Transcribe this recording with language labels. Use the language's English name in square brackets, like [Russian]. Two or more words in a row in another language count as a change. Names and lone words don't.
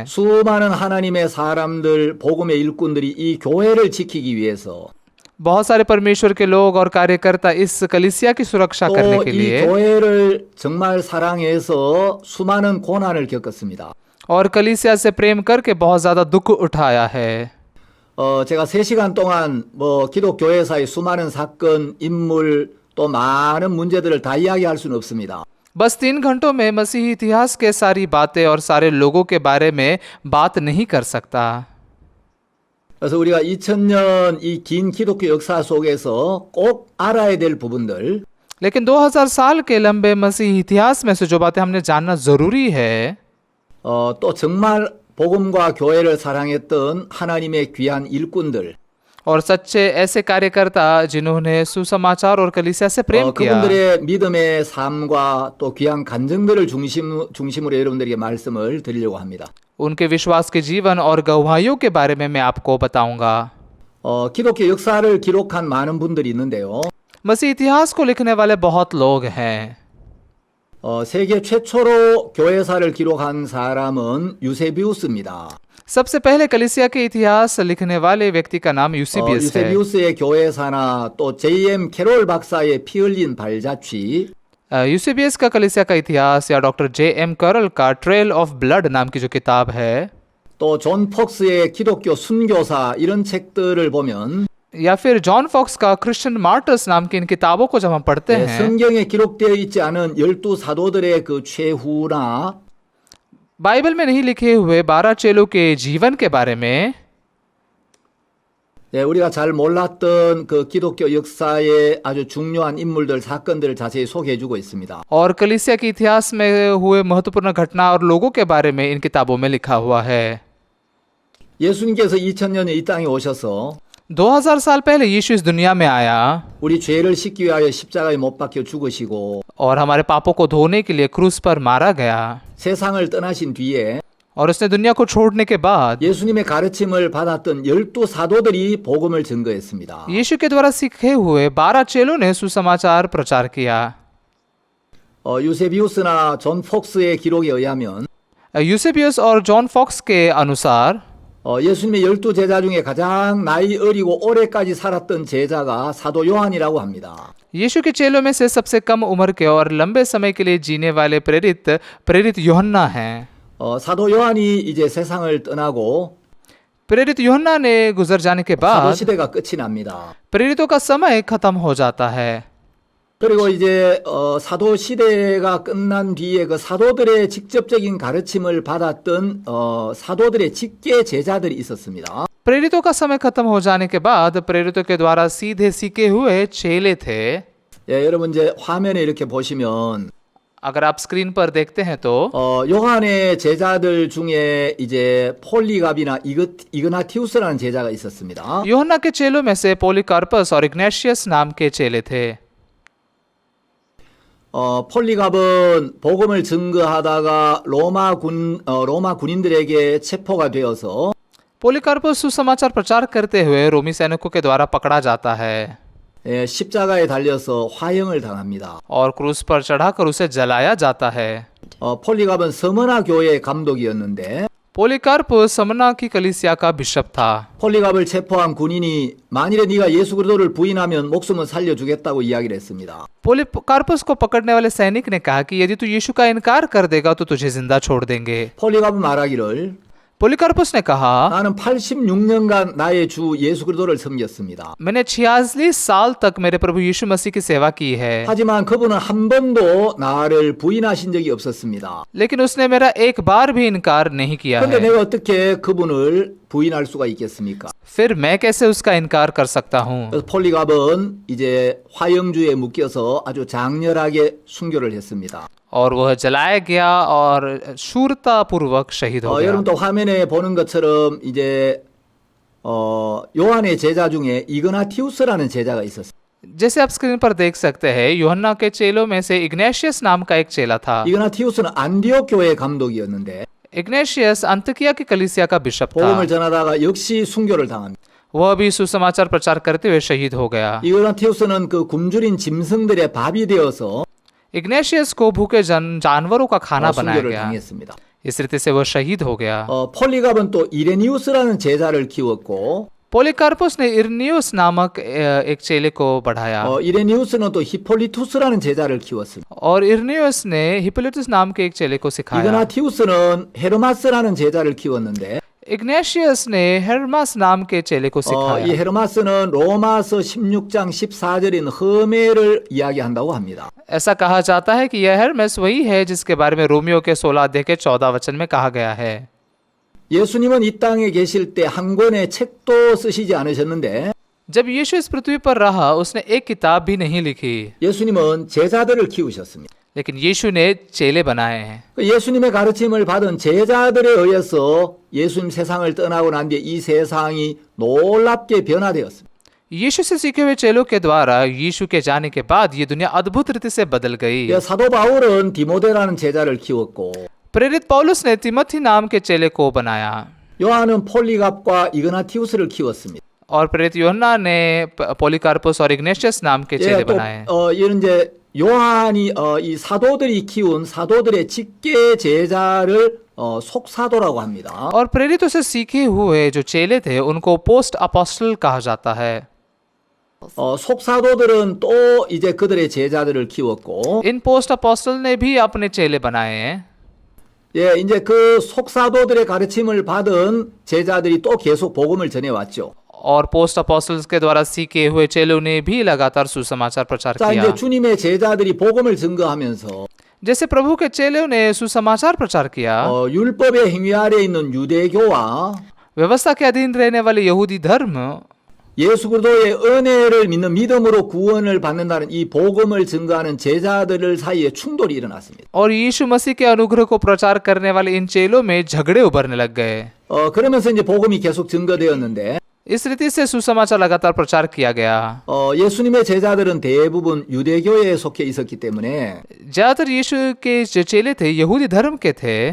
[Korean] 수많은 하나님의 사람들, 복음의 일꾼들이 이 교회를 지키기 위해서 [Hindi] बहुत सारे परमेश्वर के लोग और कार्यकर्ता इस कलीसिया की सुरक्षा करने [Korean] 또 [Hindi] के [Korean] 이 [Hindi] लिए [Korean] 교회를 정말 사랑해서 수많은 고난을 겪었습니다. [Hindi] और कलीसिया से प्रेम करके बहुत ज्यादा दुख उठाया है। [Korean] 제가 3시간 동안 기독교회사의 수많은 사건, 인물 또 많은 문제들을 다 이야기할 수는 없습니다. [Hindi] बस 3 घंटों में मसीही इतिहास के सारी बातें और सारे लोगों के बारे में बात नहीं कर सकता। [Korean] 그래서 우리가 2000년 이 긴 기독교 역사 속에서 꼭 알아야 될 부분들 [Hindi] लेकिन 2000 साल के लंबे मसीही इतिहास में से जो बातें हमने जानना जरूरी है, [Korean] 또 정말 복음과 교회를 사랑했던 하나님의 귀한 일꾼들 [Hindi] और सच्चे ऐसे कार्यकर्ता जिन्होंने सुसमाचार और कलीसिया से प्रेम किया, [Korean] 그분들의 믿음의 삶과 또 귀한 간증들을 중심으로 여러분들에게 말씀을 드리려고 합니다. [Hindi] उनके विश्वास के जीवन और गवाहियों के बारे में मैं आपको बताऊंगा। [Korean] 기독교 역사를 기록한 많은 분들이 있는데요. [Hindi] मसीह इतिहास को लिखने वाले बहुत लोग हैं। [Korean] 세계 최초로 교회사를 기록한 사람은 유세비우스입니다. [Hindi] सबसे पहले कलीसिया के इतिहास लिखने वाले व्यक्ति का नाम यूसेबियस है। [Korean] 유세비우스의 교회사나 또 J.M. 캐롤 박사의 피 흘린 발자취 [Hindi] यूसेबियस का कलीसिया का इतिहास या डॉक्टर J.M. करल का ट्रेल ऑफ ब्लड नाम की जो किताब है, [Korean] 또 존 폭스의 기독교 순교사 이런 책들을 보면 [Hindi] या फिर जॉन फॉक्स का क्रिश्चियन मार्टर्स नाम की इन किताबों को जब हम पढ़ते हैं, [Korean] 성경에 기록되어 있지 않은 12 사도들의 그 최후나 [Hindi] बाइबल में नहीं लिखे हुए 12 चेलों के जीवन के बारे में [Korean] 예, 우리가 잘 몰랐던 그 기독교 역사의 아주 중요한 인물들, 사건들을 자세히 소개해주고 있습니다. [Hindi] और कलीसिया के इतिहास में हुए महत्वपूर्ण घटना और लोगों के बारे में इन किताबों में लिखा हुआ है। [Korean] 예수님께서 2000년에 이 땅에 오셔서 [Hindi] 2000 साल पहले यीशु इस दुनिया में आया [Korean] 우리 죄를 씻기 위하여 십자가에 못 박혀 죽으시고 [Hindi] और हमारे पापों को धोने के लिए क्रूस पर मारा गया [Korean] 세상을 떠나신 뒤에 [Hindi] और उसने दुनिया को छोड़ने के बाद [Korean] 예수님의 가르침을 받았던 12 사도들이 복음을 증거했습니다. [Hindi] यीशु के द्वारा सीखे हुए 12 चेलों ने सुसमाचार प्रचार किया। [Korean] 유세비우스나 존 폭스의 기록에 의하면 [Hindi] यूसेबियस और जॉन फॉक्स के अनुसार [Korean] 예수님의 12 제자 중에 가장 나이 어리고 오래까지 살았던 제자가 사도 요한이라고 합니다. [Hindi] यीशु के चेलों में से सबसे कम उम्र के और लंबे समय के लिए जीने वाले प्रेरित यूहन्ना हैं। [Korean] 사도 요한이 이제 세상을 떠나고 [Hindi] प्रेरित यूहन्ना ने गुजर जाने के [Korean] 사도 [Hindi] बाद [Korean] 시대가 끝이 납니다. [Hindi] प्रेरितों का समय खत्म हो जाता है। [Korean] 그리고 이제 사도 시대가 끝난 뒤에 그 사도들의 직접적인 가르침을 받았던 사도들의 직계 제자들이 있었습니다. [Hindi] प्रेरितों का समय खत्म हो जाने के बाद प्रेरितों के द्वारा सीधे सीखे हुए चेले थे। [Korean] 예, 여러분 이제 화면에 이렇게 보시면 [Hindi] अगर आप स्क्रीन पर देखते हैं तो [Korean] 요한의 제자들 중에 이제 폴리갑이나 이그나티우스라는 제자가 있었습니다. [Hindi] यूहन्ना के चेलों में से पोलिकार्पस और इग्नेशियस नाम के चेले थे। [Korean] 폴리갑은 복음을 증거하다가 로마 군인들에게 체포가 되어서 [Hindi] पोलिकार्पस सुसमाचार प्रचार करते हुए रोमी सैनिकों के द्वारा पकड़ा जाता है [Korean] 예, 십자가에 달려서 화형을 당합니다. [Hindi] और क्रूस पर चढ़ाकर उसे जलाया जाता है। [Korean] 폴리갑은 서머나 교회의 감독이었는데 [Hindi] पोलिकार्पस समना की कलीसिया का बिशप था। [Korean] 폴리갑을 체포한 군인이 만일에 네가 예수 그리스도를 부인하면 목숨은 살려주겠다고 이야기를 했습니다. [Hindi] पोलिकार्पस को पकड़ने वाले सैनिक ने कहा कि यदि तू यीशु का इनकार कर देगा तो तुझे जिंदा छोड़ देंगे। [Korean] 폴리갑은 말하기를 [Hindi] पोलिकार्पस ने कहा [Korean] 나는 86년간 나의 주 예수 그리스도를 섬겼습니다. [Hindi] मैंने 46 साल तक मेरे प्रभु यीशु मसीह की सेवा की है, [Korean] 하지만 그분은 한 번도 나를 부인하신 적이 없었습니다. [Hindi] लेकिन उसने मेरा एक बार भी इनकार नहीं किया [Korean] 그런데 [Hindi] है। [Korean] 내가 어떻게 그분을 부인할 수가 있겠습니까? [Hindi] फिर मैं कैसे उसका इनकार कर सकता हूँ। [Korean] 그래서 폴리갑은 이제 화형주에 묶여서 아주 장렬하게 순교를 했습니다. [Hindi] और वह जलाया गया और शूरता पूर्वक शहीद हो गया। [Korean] 여러분 또 화면에 보는 것처럼 이제 요한의 제자 중에 이그나티우스라는 제자가 있었어요. [Hindi] जैसे आप स्क्रीन पर देख सकते हैं यूहन्ना के चेलों में से इग्नेशियस नाम का एक चेला था। [Korean] 이그나티우스는 안디옥 교회의 감독이었는데 [Hindi] इग्नेशियस अंतकिया की कलीसिया का बिशप था। [Korean] 복음을 전하다가 역시 순교를 당합니다. [Hindi] वह भी सुसमाचार प्रचार करते हुए शहीद हो गया। [Korean] 이그나티우스는 그 굶주린 짐승들의 밥이 되어서 [Hindi] इग्नेशियस को भूखे जानवरों का खाना बनाया [Korean] 순교를 [Hindi] गया। [Korean] 당했습니다. [Hindi] इस रीति से वह शहीद हो गया। [Korean] 폴리갑은 또 이레니우스라는 제자를 키웠고 [Hindi] पोलिकार्पस ने इरनियुस नामक एक चेले को बढ़ाया [Korean] 이레니우스는 또 히폴리투스라는 제자를 키웠습니다. [Hindi] और इरनियुस ने हिप्पोलिटस नाम के एक चेले को सिखाया। [Korean] 이그나티우스는 헤르마스라는 제자를 키웠는데 [Hindi] इग्नेशियस ने हेर्मास नाम के चेले को [Korean] 이 [Hindi] सिखाया। [Korean] 헤르마스는 로마서 16장 14절인 허메를 이야기한다고 합니다. [Hindi] ऐसा कहा जाता है कि यह हेर्मेस वही है जिसके बारे में रोमियो के 16 अध्याय के 14 वचन में कहा गया है। [Korean] 예수님은 이 땅에 계실 때 한 권의 책도 쓰시지 않으셨는데 [Hindi] जब यीशु इस पृथ्वी पर रहा उसने एक किताब भी नहीं लिखी, [Korean] 예수님은 제자들을 키우셨습니다. [Hindi] लेकिन यीशु ने चेले बनाए हैं। [Korean] 예수님의 가르침을 받은 제자들에 의해서 예수님 세상을 떠나고 난 뒤에 이 세상이 놀랍게 변화되었습니다. [Hindi] यीशु से सीखे हुए चेलों के द्वारा यीशु के जाने के बाद ये दुनिया अद्भुत रीति से बदल गई। [Korean] 사도 바울은 디모데라는 제자를 키웠고 [Hindi] प्रेरित पौलुस ने तिमोथी नाम के चेले को बनाया [Korean] 요한은 폴리갑과 이그나티우스를 키웠습니다. [Hindi] और प्रेरित यूहन्ना ने पोलिकार्पस और इग्नेशियस नाम के चेले बनाए। [Korean] 이런 이제 요한이 이 사도들이 키운 사도들의 직계 제자를 속사도라고 합니다. [Hindi] और प्रेरितों से सीखे हुए जो चेले थे उनको [English] post apostle [Hindi] कहा जाता है। [Korean] 속사도들은 또 이제 그들의 제자들을 키웠고 [Hindi] इन [English] post apostle [Hindi] ने भी अपने चेले बनाए हैं। [Korean] 예, 이제 그 속사도들의 가르침을 받은 제자들이 또 계속 복음을 전해왔죠. [Hindi] और [English] post apostles [Hindi] के द्वारा सीखे हुए चेलों ने भी लगातार सुसमाचार प्रचार [Korean] 자, [Hindi] किया। [Korean] 이제 주님의 제자들이 복음을 증거하면서 [Hindi] जैसे प्रभु के चेलों ने सुसमाचार प्रचार किया, [Korean] 율법의 행위 아래에 있는 유대교와 [Hindi] व्यवस्था के अधीन रहने वाले यहूदी धर्म [Korean] 예수 그리스도의 은혜를 믿는 믿음으로 구원을 받는다는 이 복음을 증거하는 제자들 사이에 충돌이 일어났습니다. [Hindi] और यीशु मसीह के अनुग्रह को प्रचार करने वाले इन चेलों में झगड़े उभरने लग गए। [Korean] 그러면서 이제 복음이 계속 증거되었는데 [Hindi] इस रीति से सुसमाचार लगातार प्रचार किया गया। [Korean] 예수님의 제자들은 대부분 유대교에 속해 있었기 때문에 [Hindi] ज्यादातर यीशु के जो चेले थे यहूदी धर्म के थे,